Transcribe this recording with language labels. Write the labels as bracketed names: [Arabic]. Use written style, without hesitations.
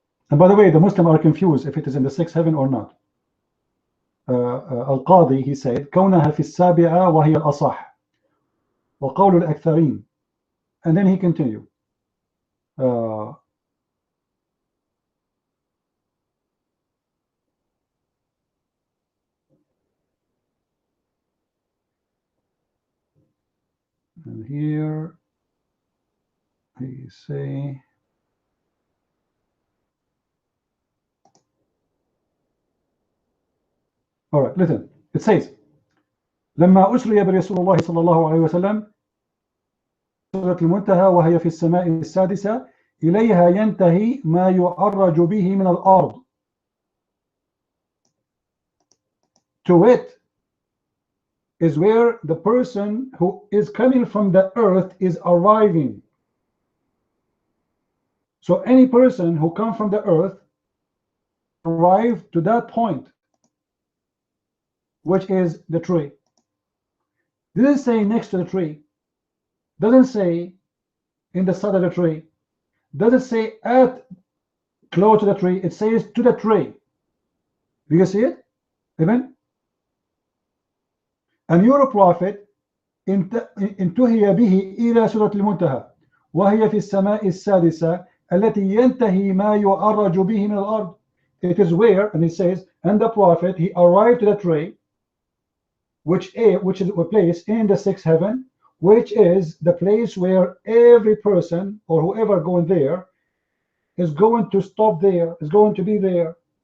[English] And by the way, the Muslims are confused if it is in the sixth heaven or not. [Arabic] القاضي, [English] he said, [Arabic] كونها في السابعة وهي الأصح وقول الأكثرين. [English] And then he continued. And here he say, all right, listen. It says, [Arabic] لما أسري برسول الله صلى الله عليه وسلم سدرة المنتهى وهي في السماء السادسة إليها ينتهي ما يعرج به من الأرض. [English] To it is where the person who is coming from the earth is arriving. So any person who comes from the earth arrive to that point, which is the tree. Doesn't say next to the tree, doesn't say in the side of the tree, doesn't say at close to the tree, it says to the tree. Do you see it? Even? And your prophet [Arabic] انتهي به إلى سدرة المنتهى وهي في السماء السادسة التي ينتهي ما يعرج به من الأرض. [English] It is where, and it says, and the prophet, he arrived to the tree, which is a place in the sixth heaven, which is the place where every person or whoever going there is going to stop there, is going to be there.